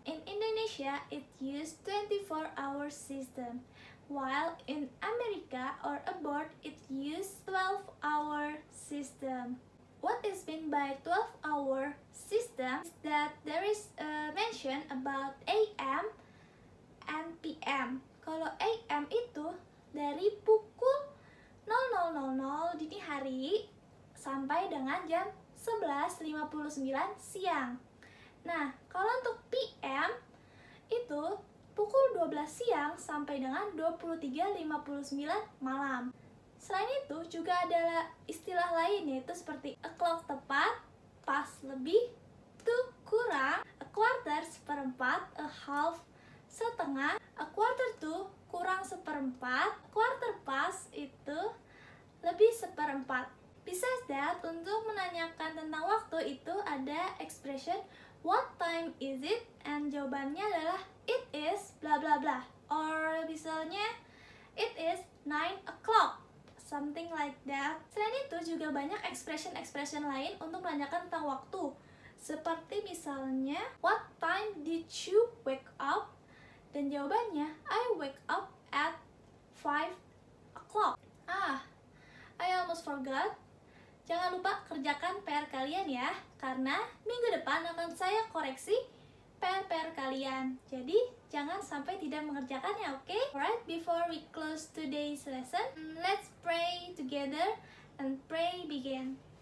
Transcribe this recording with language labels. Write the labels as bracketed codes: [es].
[en] In Indonesia, it uses 24-hour system, while in America or abroad, it uses 12-hour system. What is meant by 12-hour system is that there is a mention about AM and PM. [id] Kalau AM itu dari pukul 00.00 dini hari sampai dengan jam 11.59 siang. Nah, kalau untuk PM itu pukul 12 siang sampai dengan 23.59 malam. Selain itu juga ada istilah lain yaitu seperti o'clock tepat, pas lebih, to kurang, a quarter seperempat, a half setengah, a quarter to kurang seperempat, quarter past itu lebih seperempat. [en] Besides that, [id] untuk menanyakan tentang waktu itu ada expression [en] what time is it? And [id] jawabannya adalah [en] it is bla bla bla. Or [id] misalnya [en] it is 9 o'clock. Something like that. [id] Selain itu juga banyak expression lain untuk menanyakan tentang waktu. Seperti misalnya [en] what time did you wake up? [id] Dan jawabannya [en] I wake up at 5 o'clock. I almost forgot. [id] Jangan lupa kerjakan PR kalian ya, karena minggu depan akan saya koreksi PR kalian. Jadi, jangan sampai tidak mengerjakannya, oke? [en] Alright, before we close today's lesson, let's pray together and pray begin.